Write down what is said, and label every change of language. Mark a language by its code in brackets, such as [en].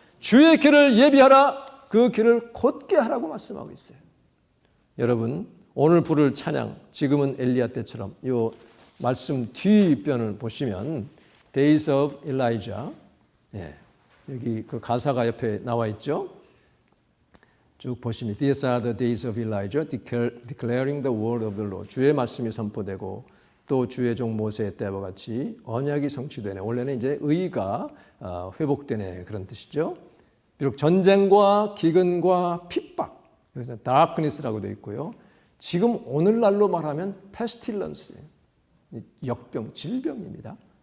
[ko] 주의 길을 예비하라. 그 길을 곧게 하라고 말씀하고 있어요. 여러분 오늘 부를 찬양 지금은 엘리야 때처럼 이 말씀 뒷변을 보시면 Days of Elijah 여기 그 가사가 옆에 나와 있죠. 쭉 보시면 [en] These are the days of Elijah declaring the word of the Lord. [ko] 주의 말씀이 선포되고 또 주의 종 모세의 때와 같이 언약이 성취되네. 원래는 이제 의가 회복되네 그런 뜻이죠. 비록 전쟁과 기근과 핍박, 여기서 darkness라고 되어 있고요. 지금 오늘날로 말하면 pestilence, 역병, 질병입니다.